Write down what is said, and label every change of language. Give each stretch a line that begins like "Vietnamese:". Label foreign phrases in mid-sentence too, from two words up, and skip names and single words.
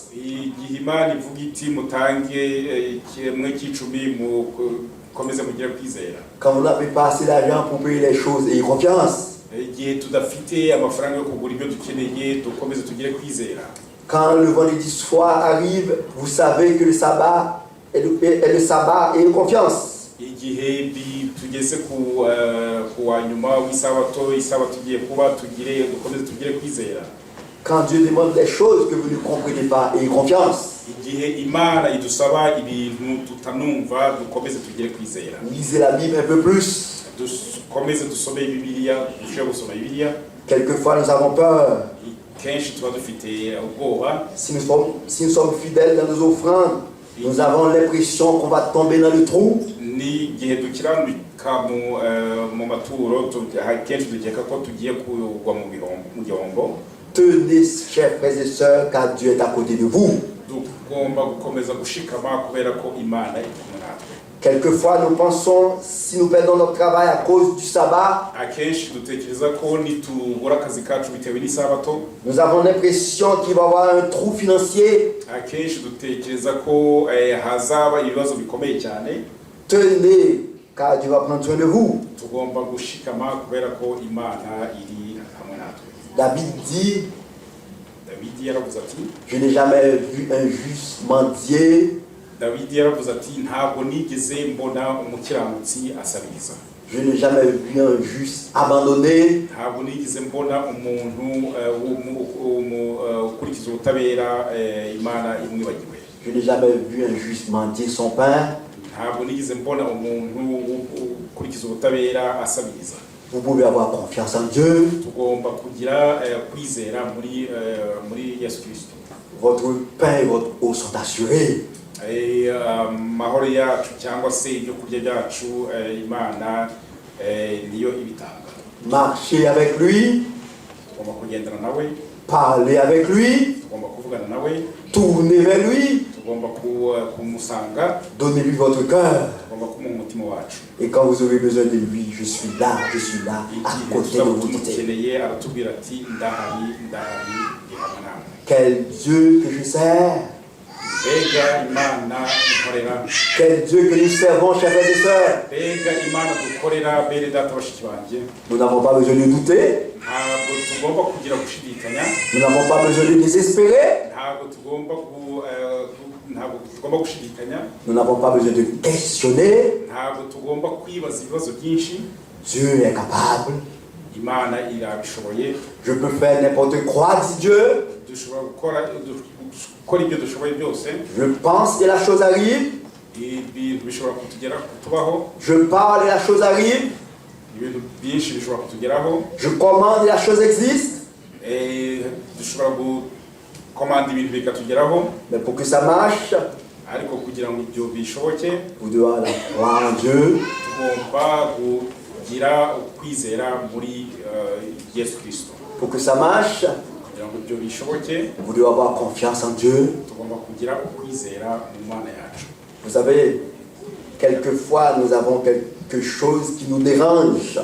Kinyarwanda: Igihe Imana ivuga iti mutange kimwe cy'icumi mukomeze mugire kwizera.
French: Quand vous n'avez pas assez d'argent pour payer les choses, ayez confiance.
Kinyarwanda: Igihe tudafite amafaranga yo kugura ibyo dukeneye dukomeze tugire kwizera.
French: Quand le vendredi soir arrive, vous savez que le sabbat est le sabbat, ayez confiance.
Kinyarwanda: Igihe tugeze ku wa nyuma w'isabato igiye kuba dukomeze tugire kwizera.
French: Quand Dieu demande des choses que vous ne comprenez pas, ayez confiance.
Kinyarwanda: Igihe Imana idusaba ibintu tutanumva dukomeze tugire kwizera.
French: Lisez la Bible un peu plus.
Kinyarwanda: Dukomeze dusome Bibiliya, dushobore gusoma Bibiliya.
French: Quelquefois nous avons peur.
Kinyarwanda: Kenshi tuba dufite ubwoba.
French: Si nous sommes fidèles dans nos offrandes, nous avons l'impression qu'on va tomber dans le trou.
Kinyarwanda: Ni igihe dukiranuka mu maturo kenshi dukeka ko tugiye kugwa mu gihombo.
French: Tenez, chers frères et sœurs, car Dieu est à côté de vous.
Kinyarwanda: Tugomba gukomeza gushikama kubera ko Imana iri kumwe natwe.
French: Quelquefois nous pensons, si nous perdons notre travail à cause du sabbat,
Kinyarwanda: Akenshi dutekereza ko nitubura akazi kacu bitewe n'isabato.
French: nous avons l'impression qu'il va y avoir un trou financier.
Kinyarwanda: Akenshi dutekereza ko hazaba ibibazo bikomeye cyane.
French: Tenez, car Dieu va prendre soin de vous.
Kinyarwanda: Tugomba gushikama kubera ko Imana iri hamwe natwe.
French: David dit,
Kinyarwanda: Dawidi yaravuze ati,
French: je n'ai jamais vu un juste mendier.
Kinyarwanda: Dawidi yaravuze ati ntabwo nigeze mbona umukiranutsi asabiriza.
French: Je n'ai jamais vu un juste abandonné.
Kinyarwanda: Ntabwo nigeze mbona umuntu ukurikiza ubutabera Imana imwibagiwe.
French: Je n'ai jamais vu un juste mendier son pain.
Kinyarwanda: Ntabwo nigeze mbona umuntu ukurikiza ubutabera asabiriza.
French: Vous pouvez avoir confiance en Dieu.
Kinyarwanda: Tugomba kugira kwizera muri Yesu Kristo.
French: Votre pain et votre eau sont assurés.
Kinyarwanda: Mahoro yacu cyangwa se ibyo kurya byacu Imana niyo ibitanga.
French: Marchez avec lui.
Kinyarwanda: Tugomba kugendana nawe.
French: Parlez avec lui.
Kinyarwanda: Tugomba kuvugana nawe.
French: Tournez vers lui.
Kinyarwanda: Tugomba kumusanga.
French: Donnez-lui votre cœur.
Kinyarwanda: Tugomba kumuha umutima wacu.
French: Et quand vous aurez besoin de lui, je suis là, à côté de vous.
Kinyarwanda: Tumukeneye aratubwira ati ndahari hamwe nawe.
French: Quel Dieu que je sers.
Kinyarwanda: Bega Imana dukorera.
French: Quel Dieu que nous servons, chers frères et sœurs.
Kinyarwanda: Bega Imana dukorera bene data bashiki banjye.
French: Nous n'avons pas besoin de douter.
Kinyarwanda: Ntabwo tugomba kugira gushidikanya.
French: Nous n'avons pas besoin de désespérer.
Kinyarwanda: Ntabwo tugomba gushidikanya.
French: Nous n'avons pas besoin de questionner.
Kinyarwanda: Ntabwo tugomba kwibaza ibibazo byinshi.
French: Dieu est capable.
Kinyarwanda: Imana irabishoboye.
French: Je peux faire n'importe quoi, dit Dieu.
Kinyarwanda: Dushobora gukora ibyo dushoboye byose.
French: Je pense et la chose arrive.
Kinyarwanda: Ibintu bishobora kutubaho.
French: Je parle et la chose arrive.
Kinyarwanda: Ibintu byinshi bishobora kutugeraho.
French: Je commande et la chose existe.
Kinyarwanda: Dushobora gukomanda ibintu bikatugeraho.
French: Mais pour que ça marche,
Kinyarwanda: ariko kugira ngo ibyo bishoboke,
French: vous devez avoir la foi en Dieu.
Kinyarwanda: Tugomba kugira ukwizera muri Yesu Kristo.
French: Pour que ça marche,
Kinyarwanda: kugira ngo ibyo bishoboke,
French: vous devez avoir confiance en Dieu.
Kinyarwanda: Tugomba kugira ukwizera mu Mana yacu.
French: Vous savez, quelquefois nous avons quelque chose qui nous dérange.